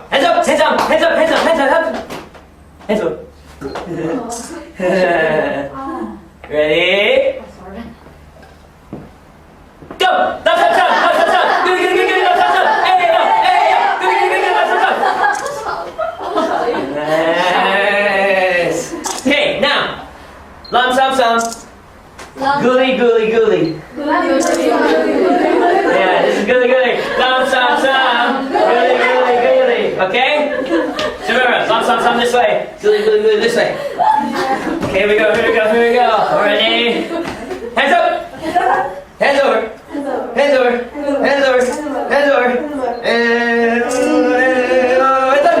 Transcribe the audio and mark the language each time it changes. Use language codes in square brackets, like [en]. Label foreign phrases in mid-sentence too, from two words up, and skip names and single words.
[en] Hands up, hands up, hands up, hands up, hands up, hands up. Ready? Go! Stop, stop, stop, stop, stop, stop. Go, go, go, go, stop, stop, stop. Hey, no, hey, yeah. Go, go, go, go, stop, stop, stop. Nice. Okay, now. Lam sam sam. Guli guli guli. Yeah, this is guli guli. Lam sam sam. Guli guli guli. Okay? So remember, lam sam sam this way. Guli guli guli this way. Okay, here we go, here we go, here we go. Ready? Hands up. Hands over. Hands over. Hands over. Hands over. And hands up.